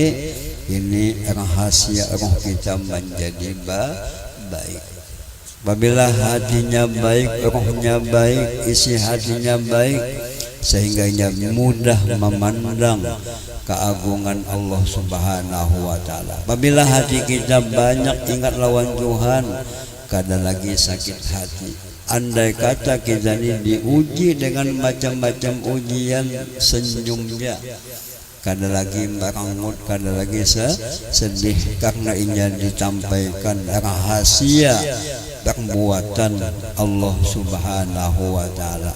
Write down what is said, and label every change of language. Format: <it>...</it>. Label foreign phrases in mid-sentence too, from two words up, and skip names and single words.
<id>Ini rahasia roh kita menjadi baik. Apabila hatinya baik, rohnya baik, isi hatinya baik, sehingga ia mudah memandang keagungan Allah</id> <ar>سبحانه وتعالى.</ar> <id>Apabila hati kita banyak ingat lawan Tuhan,</id> <bjn>kada lagi sakit hati.</bjn> <id>Andai kata kita ini diuji dengan macam-macam ujian, senyumnya</id> <bjn>kada lagi merangut, kada lagi sedih,</bjn> <id>karena ini disampaikan rahasia perbuatan Allah</id> <ar>سبحانه وتعالى.</ar>